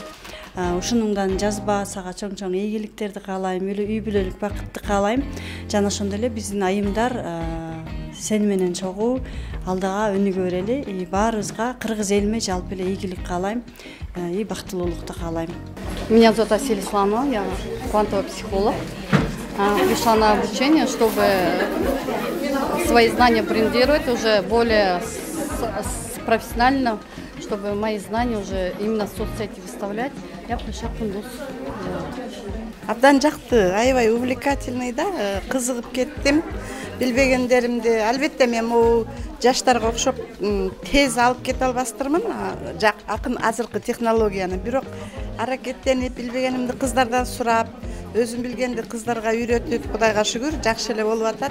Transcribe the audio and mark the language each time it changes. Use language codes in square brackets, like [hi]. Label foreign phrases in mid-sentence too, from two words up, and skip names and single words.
[ky] Ушунуңдан жазба, сага чоң-чоң ийгиликтерди каалайм, үй бүлөлүк бакытты каалайм. Жана ошондой эле биздин айымдар сени менен чогуу алдыга өнүгө берели. Баарыбызга, кыргыз элиме жалпы эле ийгилик каалайм, бактылуулукту каалайм. [ru] Меня зовут Асель Исламова, я квантовый психолог. Пришла на обучение, чтобы свои знания брендировать уже более профессионально, чтобы мои знания уже именно в соцсети выставлять. Я пришла в Кундуз. [ky] Абдан жакты, аябай увлекательный да, кызыгып кеттим. Билбегендеримди, албетте мен могу жаштарга окшоп тез алып кете албастырмын, азыркы технологияны. Бирок аракеттенип, билбегенимди кыздардан сурап, өзүм билгенди кыздарга үйрөтүп, Кудайга шүгүр, жакшы эле болуп атат.